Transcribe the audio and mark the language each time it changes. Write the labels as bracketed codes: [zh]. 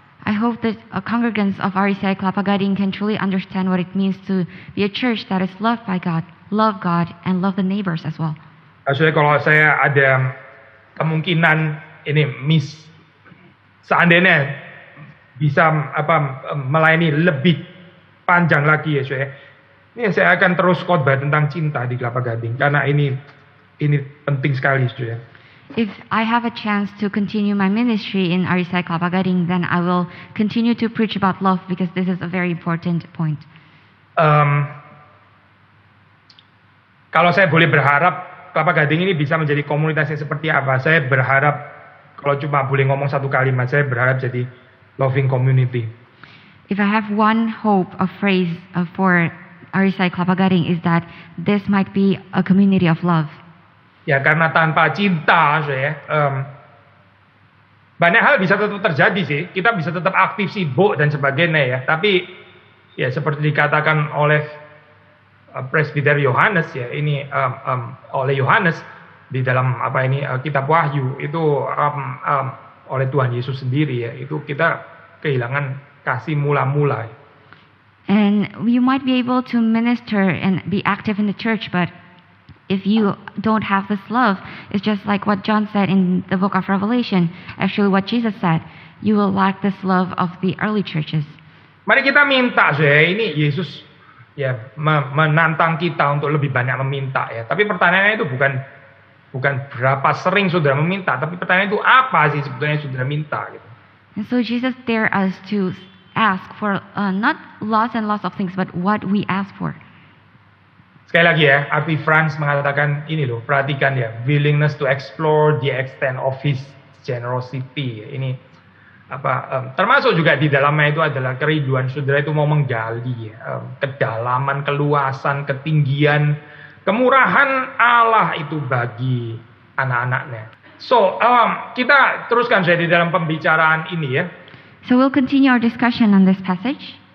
[en] I hope that congregants of RCI Kelapa Gading can truly understand what it means to be a church that is loved by God, love God, and love the neighbors as well. [id] Maksudnya kalau saya ada kemungkinan ini seandainya bisa melayani lebih panjang lagi ya saya. Ini saya akan terus khotbah tentang cinta di Kelapa Gading karena ini penting sekali ya. [en] If I have a chance to continue my ministry in RCI Kelapa Gading, then I will continue to preach about love because this is a very important point. [id] Kalau saya boleh berharap Kelapa Gading ini bisa menjadi komunitas yang seperti apa, saya berharap kalau cuma boleh ngomong satu kalimat, saya berharap jadi [en] loving community. If I have one hope, a phrase for RCI Kelapa Gading is that this might be a community of love. [id] Ya karena tanpa cinta banyak hal bisa tetap terjadi sih. Kita bisa tetap aktif, sibuk dan sebagainya ya. Tapi ya seperti dikatakan oleh Presbiter Yohanes ya, ini oleh Yohanes di dalam kitab Wahyu itu oleh Tuhan Yesus sendiri ya. Itu kita kehilangan kasih mula-mula. [en] And you might be able to minister and be active in the church, but if you don't have this love, it's just like what John said in the book of Revelation. Actually, what Jesus said, you will lack this love of the early churches. [id] Mari kita minta, ini Yesus ya menantang kita untuk lebih banyak meminta ya. Tapi pertanyaannya itu bukan berapa sering saudara meminta, tapi pertanyaannya itu apa sih sebetulnya saudara minta gitu. [en] And so Jesus dare us to ask for not lots and lots of things, but what we ask for. [id] Sekali lagi ya, R.T. France mengatakan ini loh, perhatikan ya, [en] willingness to explore the extent of his generosity. [id] Ini termasuk juga di dalamnya itu adalah kerinduan saudara itu mau menggali kedalaman, keluasan, ketinggian, kemurahan Allah itu bagi anak-anaknya. So, kita teruskan saya di dalam pembicaraan ini ya. [en] So we'll continue our discussion on this passage.